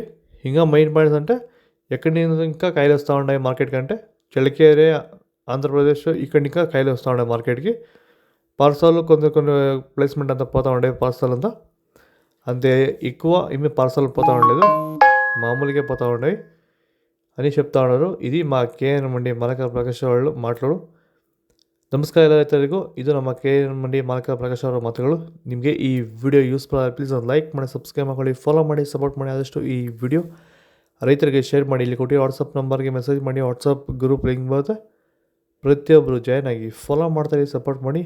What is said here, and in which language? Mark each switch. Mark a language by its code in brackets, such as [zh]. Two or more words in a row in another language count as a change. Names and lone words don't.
[te] ఇంకా [en] main points [te] అంటే ఎక్కడి నుంచి ఇంకా కాయలు వస్తూ ఉన్నాయి మార్కెట్ కంటే, చలికేరే ఆంధ్రప్రదేశ్ ఇక్కడి ఇంకా కాయలు వస్తూ ఉన్నాయి మార్కెట్కి. పార్సల్ కొన్ని ప్లేస్మెంట్ అంతా పోతూ ఉండే, పార్సల్ అంతా అంతే ఎక్కువ ఏమి పార్సల్ పోతూ ఉండలేదు, మామూలుగా పోతూ ఉండేవి అని చెప్తా ఉన్నారు. ఇది మా [kn] KN ಮಂಡಿ ಮಲಕ ಪ್ರಕಾಶ್ ಅವರು ಮಾತುಗಳು. ನಮಸ್ಕಾರ ಎಲ್ಲ ರೈತರಿಗೂ. ಇದು ನಮ್ಮ KN ಮಂಡಿ ಮಲಕ ಪ್ರಕಾಶ್ ಅವರ ಮಾತುಗಳು. ನಿಮಗೆ ಈ ವಿಡಿಯೋ ಯೂಸ್ಫುಲ್ ಆದರೆ ಪ್ಲೀಸ್ ಒಂದು ಲೈಕ್ ಮಾಡಿ, ಸಬ್ಸ್ಕ್ರೈಬ್ ಮಾಡ್ಕೊಳ್ಳಿ, ಫಾಲೋ ಮಾಡಿ, ಸಪೋರ್ಟ್ ಮಾಡಿ. ಆದಷ್ಟು ಈ ವಿಡಿಯೋ ರೈತರಿಗೆ ಶೇರ್ ಮಾಡಿ. ಇಲ್ಲಿ ಕೊಟ್ಟು ವಾಟ್ಸಪ್ ನಂಬರ್ಗೆ ಮೆಸೇಜ್ ಮಾಡಿ, [en] WhatsApp group link [kn] ಬರುತ್ತೆ, ಪ್ರತಿಯೊಬ್ಬರು ಜಾಯ್ನ್ ಆಗಿ ಫಾಲೋ ಮಾಡ್ತಾರೆ, ಸಪೋರ್ಟ್ ಮಾಡಿ.